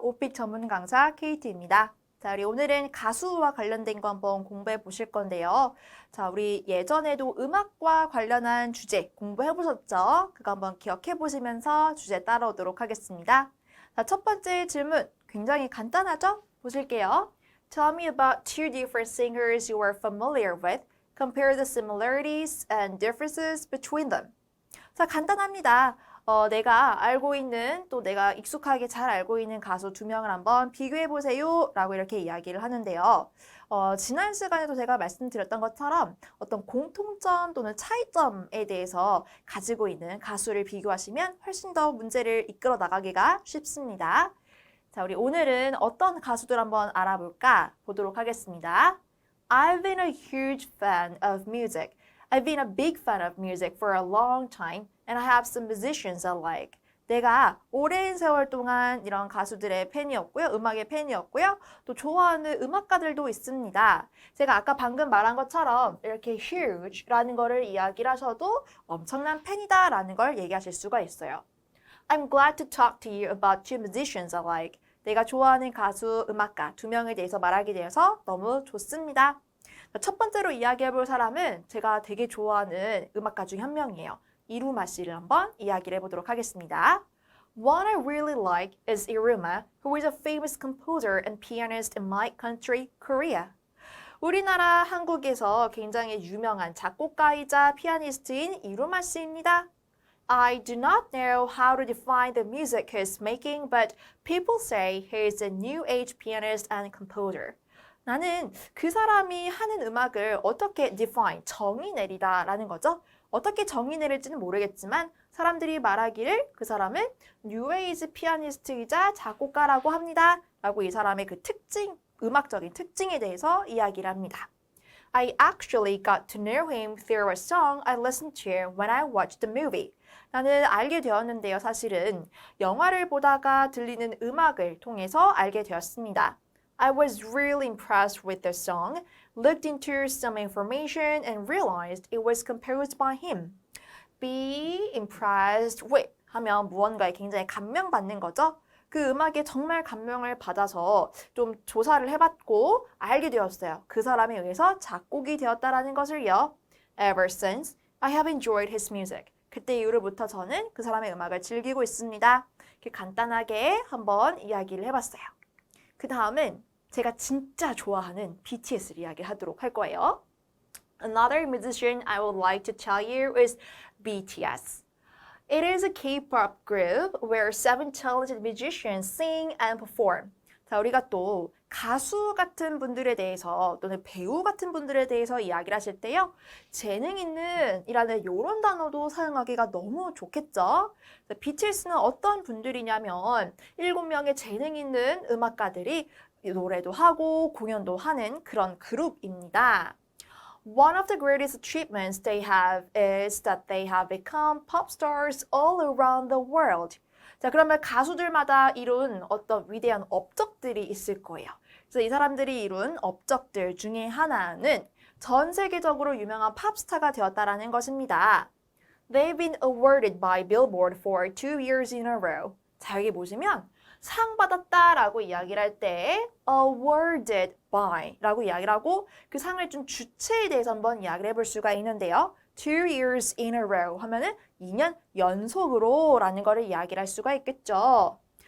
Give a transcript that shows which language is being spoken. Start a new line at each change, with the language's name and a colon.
Korean: 오픽 전문 강사 KT입니다. 자, 우리 오늘은 가수와 관련된 거 한번 공부해 보실 건데요. 자, 우리 예전에도 음악과 관련한 주제 공부해 보셨죠? 그거 한번 기억해 보시면서 주제 따라오도록 하겠습니다. 자, 첫 번째 질문 굉장히 간단하죠? 보실게요.
English: Tell me about two different singers you are familiar with. Compare the similarities and differences between them.
Korean: 자, 간단합니다. 내가 알고 있는 또 내가 익숙하게 잘 알고 있는 가수 두 명을 한번 비교해 보세요 라고 이렇게 이야기를 하는데요. 지난 시간에도 제가 말씀드렸던 것처럼 어떤 공통점 또는 차이점에 대해서 가지고 있는 가수를 비교하시면 훨씬 더 문제를 이끌어 나가기가 쉽습니다. 자, 우리 오늘은 어떤 가수들 한번 알아볼까 보도록 하겠습니다.
English: I've been a huge fan of music. I've been a big fan of music for a long time, and I have some musicians I like.
Korean: 내가 오랜 세월 동안 이런 가수들의 팬이었고요. 음악의 팬이었고요. 또 좋아하는 음악가들도 있습니다. 제가 아까 방금 말한 것처럼 이렇게 huge라는 거를 이야기를 하셔도 엄청난 팬이다라는 걸 얘기하실 수가 있어요.
English: I'm glad to talk to you about two musicians I like.
Korean: 내가 좋아하는 가수, 음악가 두 명에 대해서 말하게 되어서 너무 좋습니다. 첫 번째로 이야기해 볼 사람은 제가 되게 좋아하는 음악가 중 한 명이에요. 이루마 씨를 한번 이야기를 해보도록 하겠습니다.
English: One I really like is Iruma, who is a famous composer and pianist in my country, Korea.
Korean: 우리나라 한국에서 굉장히 유명한 작곡가이자 피아니스트인 이루마 씨입니다.
English: I do not know how to define the music he's making, but people say he is a new age pianist and composer.
Korean: 나는 그 사람이 하는 음악을 어떻게 define, 정의 내리다라는 거죠. 어떻게 정의 내릴지는 모르겠지만 사람들이 말하기를 그 사람은 New Age 피아니스트이자 작곡가라고 합니다. 라고 이 사람의 그 특징, 음악적인 특징에 대해서 이야기를 합니다.
English: I actually got to know him through a song I listened to when I watched the movie.
Korean: 나는 알게 되었는데요. 사실은 영화를 보다가 들리는 음악을 통해서 알게 되었습니다.
English: I was really impressed with the song, looked into some information and realized it was composed by him. Be impressed with
Korean: 하면 무언가에 굉장히 감명받는 거죠. 그 음악에 정말 감명을 받아서 좀 조사를 해봤고 알게 되었어요. 그 사람에 의해서 작곡이 되었다라는 것을요.
English: Ever since, I have enjoyed his music.
Korean: 그때 이후로부터 저는 그 사람의 음악을 즐기고 있습니다. 이렇게 간단하게 한번 이야기를 해봤어요. 그 다음은 제가 진짜 좋아하는 BTS를 이야기하도록 할 거예요.
English: Another musician I would like to tell you is BTS. It is a K-pop group where 7 talented musicians sing and perform.
Korean: 자, 우리가 또 가수 같은 분들에 대해서 또는 배우 같은 분들에 대해서 이야기를 하실 때요. 재능 있는 이라는 이런 단어도 사용하기가 너무 좋겠죠. BTS는 어떤 분들이냐면 7명의 재능 있는 음악가들이 노래도 하고 공연도 하는 그런 그룹입니다.
English: One of the greatest achievements they have is that they have become pop stars all around the world.
Korean: 자, 그러면 가수들마다 이룬 어떤 위대한 업적들이 있을 거예요. 그래서 이 사람들이 이룬 업적들 중에 하나는 전 세계적으로 유명한 팝스타가 되었다라는 것입니다.
English: They've been awarded by Billboard for 2 years in a row.
Korean: 자, 여기 보시면 상 받았다라고 이야기를 할 때
English: awarded by
Korean: 라고 이야기를 하고 그 상을 준 주체에 대해서 한번 이야기를 해볼 수가 있는데요.
English: 2 years in a row
Korean: 하면은 2년 연속으로 라는 거를 이야기를 할 수가 있겠죠.